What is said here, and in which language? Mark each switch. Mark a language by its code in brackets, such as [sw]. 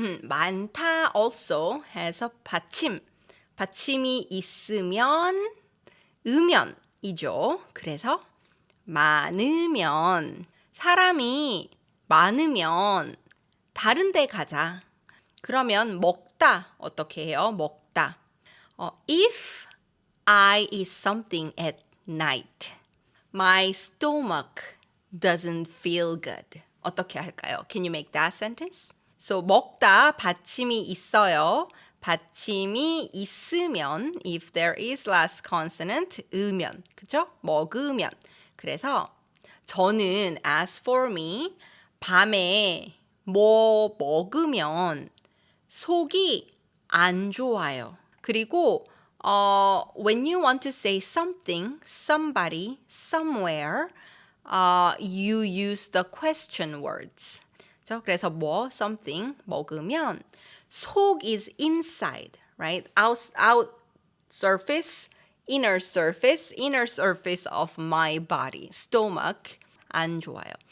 [en] 많다 also has a 받침. [ko] 받침이 있으면 으면이죠. 그래서 많으면, 사람이 많으면 다른 데 가자. 그러면 먹다 어떻게 해요? 먹다. [en] If I eat something at night, my stomach doesn't feel good. [ko] 어떻게 할까요? [en] Can you make that sentence? [ko] So 먹다 받침이 있어요. 받침이 있으면 [en] if there is last consonant [ko] 으면 그죠? 먹으면 그래서 저는 [en] as for me [ko] 밤에 뭐 먹으면 속이 안 좋아요. [en] 그리고 when you want to say something, somebody, somewhere, you use the question words. [ko] 그래서 뭐, something, 먹으면 속 [en] is inside, right? Out surface, inner surface of my body, stomach, [ko] 안 좋아요.